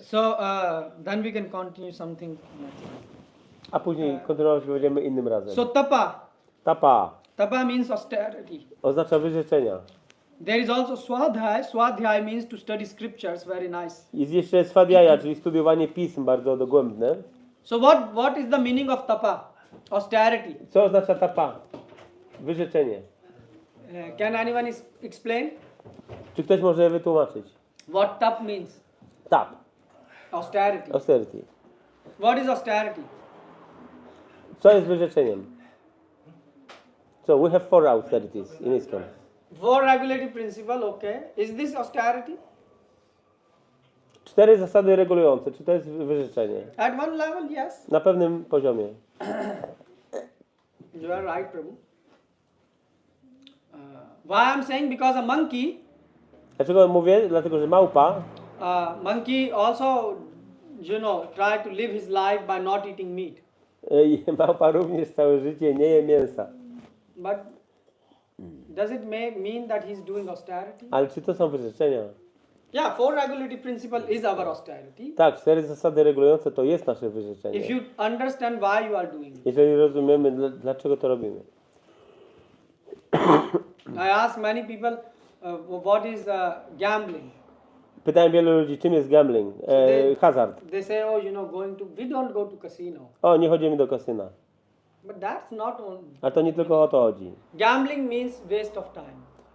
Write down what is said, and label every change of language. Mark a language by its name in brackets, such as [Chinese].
[English] So then we can continue something. [Polish] a później kontynuować będziemy innym razem. [English] So tapa. Tapa Means austerity. [Polish] oznacza wyrzeczenia. [English] There is also swadhyaya. Swadhyaya means to study scriptures. Very nice. [Polish] Jest jeszcze swadhyaya, czyli studiowanie pism bardzo dogłębne. [English] So what is the meaning of tapa? Austerity. [Polish] Co oznacza tapa? Wyrzeczenie. [English] Can anyone explain [Polish] Czy ktoś może wytłumaczyć? [English] what tap means? Tap. Austerity. Austerity. What is austerity? [Polish] Co jest wyrzeczeniem? [English] So we have 4 austerities in ISKCON. 4 regulative principle. Okay. Is this austerity? [Polish] 4 zasady regulujące. Czy to jest wyrzeczenie? [English] At one level, yes. [Polish] Na pewnym poziomie. [English] You are right, Prabhu. Why I'm saying? Because a monkey, [Polish] Dlaczego mówię? Dlatego, że małpa, [English] monkey also, try to live his life by not eating meat. [Polish] małpa również całe życie nie je mięsa. [English] But does it mean that he's doing austerity? [Polish] Ale czy to są wyrzeczenia? [English] Yeah, 4 regulative principle is our austerity. [Polish] Tak, 4 zasady regulujące to jest nasze [English] If [Polish] wyrzeczenie. [English] you understand why you are doing it. [Polish] Jeżeli rozumiemy, dlaczego to robimy. [English] I ask many people, what is gambling? [Polish] Pytałem wielu ludzi, czym jest gambling, hazard. [English] They say, we don't go to casino. [Polish] O, nie chodzimy do kasyna. [English] But that's not only. [Polish] Ale to nie tylko o to chodzi. [English] Gambling means waste of time.